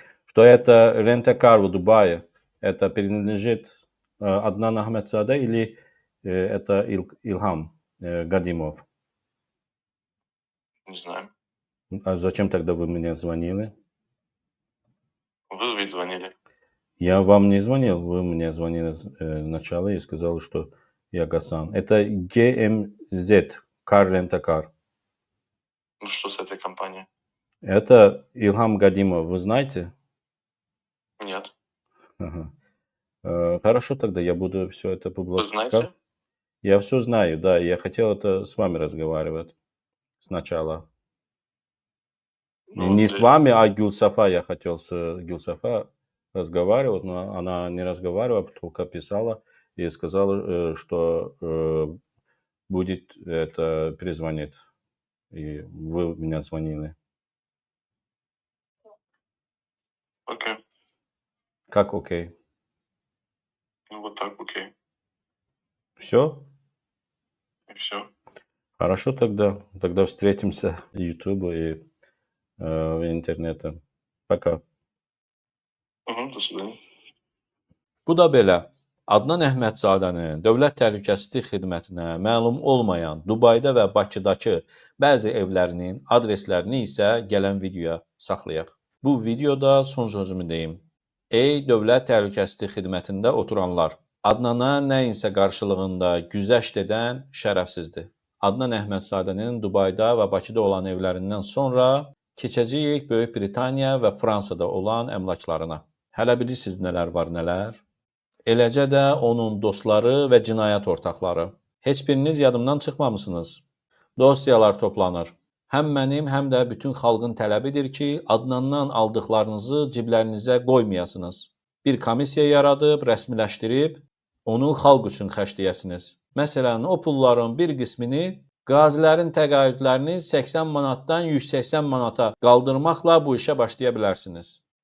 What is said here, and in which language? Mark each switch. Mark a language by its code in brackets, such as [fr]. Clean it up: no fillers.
[ru] Что это рент-а-кар в Дубае. Это принадлежит Аднан Ахмедзаде или это Илхам Гадимов? Не знаю. А зачем тогда вы мне звонили? Вы ведь звонили. Я вам не звонил, вы мне звонили сначала и сказали, что я Гасан. Это GMZ, Car Rent a Car. Ну что с этой компанией? Это Илхам Гадимов, вы знаете? Нет. Ага. Хорошо, тогда я буду все это Вы публиковать. знаете? Я все знаю, да. Я хотел это с вами разговаривать сначала. Не с вами, а Гулсафа. Я хотел с Гулсафа разговаривать, но она не разговаривала, только писала и сказала, что будет это перезвонить. И вы меня звонили. Окей. Как окей? Ну вот так, окей. Все? И все. Хорошо тогда. Тогда встретимся в YouTube и в интернете. Пока. До свидания. [az] Bu da belə. Adnan Əhmədzadənin Dövlət Təhlükəsizlik Xidmətinə məlum olmayan Dubayda və Bakıdakı bəzi evlərinin adreslərini isə gələn videoya saxlayaq. Bu videoda son sözümü deyim. Ey Dövlət Təhlükəsizlik Xidmətində oturanlar, Adnana nəyinsə qarşılığında güzəşt edən şərəfsizdir. Adnan Əhmədzadənin Dubayda və Bakıda olan evlərindən sonra keçəcəyik Böyük Britaniya və Fransada olan əmlaklarına. Hələ bilirsiniz nələr var, nələr? Eləcə də onun dostları və cinayət ortaqları. Heç biriniz yadımdan çıxmamısınız. Dosyalar toplanır. Həm mənim, həm də bütün xalqın tələbidir ki, Adnandan aldıqlarınızı ciblərinizə qoymayasınız. Bir komissiya yaradıb, rəsmiləşdirib, onu xalq üçün xərcləyəsiniz. Məsələn, o pulların bir qismini qazilərin təqaüdlərini 80 manatdan 180 manata qaldırmaqla bu işə başlaya bilərsiniz.